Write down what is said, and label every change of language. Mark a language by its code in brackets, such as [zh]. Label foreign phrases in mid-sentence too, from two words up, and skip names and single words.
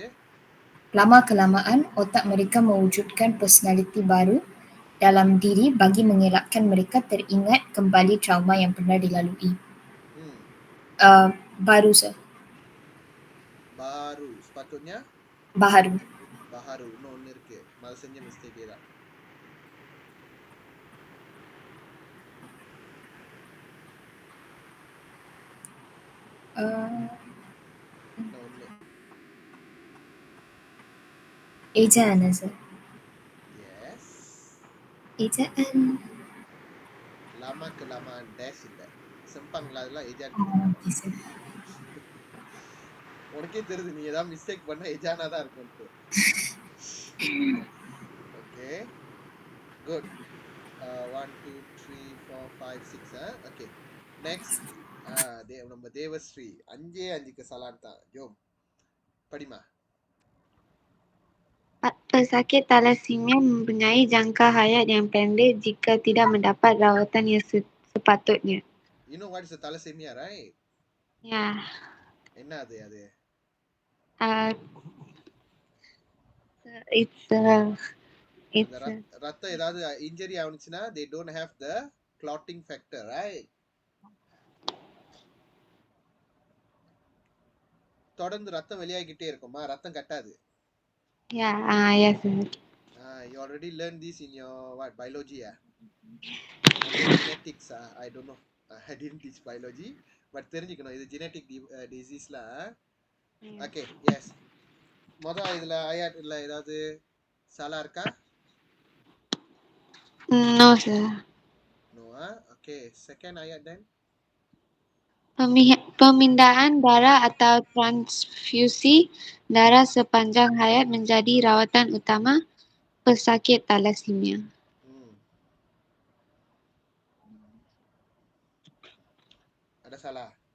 [ms] Lama-kelamaan, otak mereka mewujudkan personaliti baru dalam diri bagi mengelakkan mereka teringat kembali trauma yang pernah dilalui. Baru, sir. Baru. Sepatutnya? Baharu. [ta] இன்னொன்னு இருக்கு. அது செஞ்ச மிஸ்டேக்கே தான். இன்னொன்னு. [ms] Ejaan, sir. [en] Yes. [ms] Ejaan. Lama-kelamaan dash இல்ல. [ta] செம்பாங்களா அதெல்லாம் ejaan. [en] Okay, sir. [ta] உனக்கே தெரியுது நீ ஏதாவது மிஸ்டேக் பண்ணா எஜானா தான் இருக்கும்ட்டு. [en] Okay. Good. 1 2 3 4 5 6 Okay. Next. [ta] நம்ம தேவஸ்ரீ 5 kesalahan. Jom. [ms] Padima. Pesakit thalassemia mempunyai jangka hayat yang pendek jika tidak mendapat rawatan yang sepatutnya. [en] You know what is a thalassemia, right? Yeah. [ta] என்ன அது? [en] It's [ta] ரத்தம் ஏதாவது இன்ஜரி ஆவுச்சுனா [en] they don't have the clotting factor, right? [ta] தொடர்ந்து ரத்தம் வெளியாகிட்டே இருக்குமா, ரத்தம் கட்டாது. [en] Yeah, yes. You already learned this in your biology atau genetics I don't know. I didn't teach biology, but [ta] தெரிஞ்சுக்கணும் இது [en] genetic disease lah. Okay, yes. [ta] இதுல ஆயாட்ல ஏதாவது சாலா இருக்கா? [en] No, sir. No. Okay, second ayat then. [ms] Pemindahan darah atau transfusi darah sepanjang hayat menjadi rawatan utama pesakit thalassemia. Ada salah?